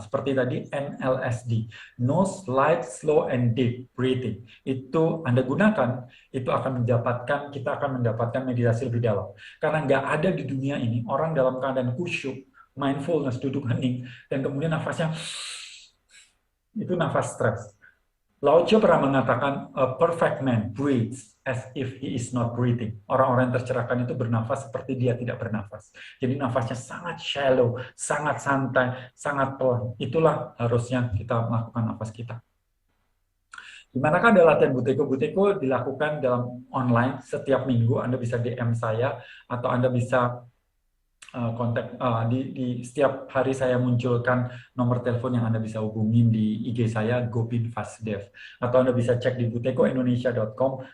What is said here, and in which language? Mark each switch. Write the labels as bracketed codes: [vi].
[id] Seperti tadi [en] NLSD, nose, light, slow, and deep breathing. [id] Itu Anda gunakan, itu kita akan mendapatkan meditasi lebih dalam. Karena nggak ada di dunia ini orang dalam keadaan khusyuk, mindfulness, duduk hening, dan kemudian nafasnya, itu nafas stres. [en] Lao Tzu [id] pernah mengatakan, [en] a perfect man breathes as if he is not breathing. [id] Orang-orang yang tercerahkan itu bernafas seperti dia tidak bernafas. Jadi nafasnya sangat shallow, sangat santai, sangat pelan. Itulah harusnya kita melakukan nafas kita. Dimanakah ada latihan Buteyko? Buteyko dilakukan dalam online setiap minggu. Anda bisa DM saya atau Anda bisa kontak di setiap hari saya munculkan nomor telepon yang Anda bisa hubungin di IG saya Gopin Vasdev, atau Anda bisa cek di buteykoindonesia.com.